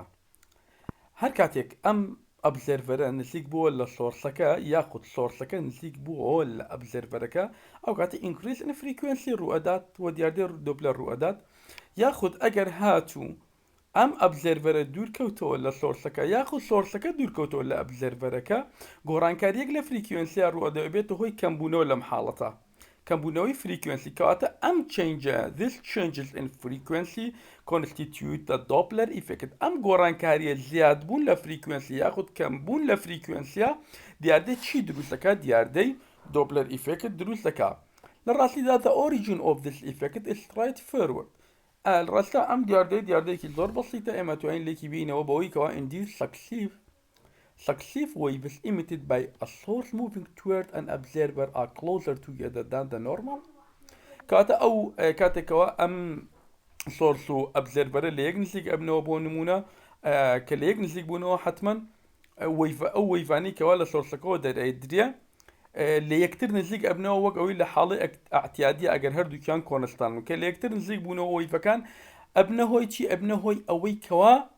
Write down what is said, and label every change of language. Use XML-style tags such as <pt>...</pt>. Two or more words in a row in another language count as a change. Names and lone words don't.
<ckb>هەر کاتێک ئەم ئەبزێرڤەرە نزیک بووە لە سۆرسەکە یاخود سۆرسەکە نزیک بووە لە ئەبزێرڤەرەکە ئەو کاتە</ckb> <en>increase in frequency</en> <ckb>ڕوئەدات و دیاردێ دۆپلەر ڕوئەدات یاخود ئەگەر هاتوو ئەم ئەبزێرڤەرە دوورکەوتەوە لە سۆرسەکە یاخود سۆرسەکە دوورکەوتەوە لە ئەبزێرڤەرەکە گۆڕانکاریەک لە فریکوێنسیا ڕوەدەبێتە هۆی کەمبوونەوە لەم حاڵەتە کەمبوونەوەی فریکوێنسی کەواتە ئەم چێنجە</ckb> <en>this changes in frequency constitute the Doppler effect</en> <ckb>ئەم گۆڕانکاریە زیادبوون لە فریکوێنسی یاخود کەمبوون لە فریکوێنسیا دیاردەی چی دروستەکە دیاردەی</ckb> <en>Doppler effect</en> <ckb>دروستەکە لە ڕاستیدا</ckb> <en>the origin of this effect is straightforward</en> <ckb>ڕاستە ئەم دیاردەیەکی زۆر بەسیتە ئێمە توانین لێکی بینەوە بەوەی کەوا</ckb> <en>induced successive waves emitted by a source moving toward an observer are closer together than the normal</en> <ckb>کاتە ئەو کاتێکەوە ئەم سۆرس و ئەبزێرڤەرە لە یەک نزیک ئەبنەوە بۆ نمونە کە لە یەک نزیک بوونەوە حتمما ئەو وەیڤانەی کەوا لە سۆرسەکەەوە دەرەدرێ لە یەکتر نزیک ئەبنەوە وەک ئەوەی لە حاڵی ئاعتیادی ئەگەر هەردووکیان کۆنستان و کە لە یەکتر نزیک بوونەوە وەیڤەکان ئەبنە هۆی چی ئەبنە هۆی ئەوەی کەوا</ckb>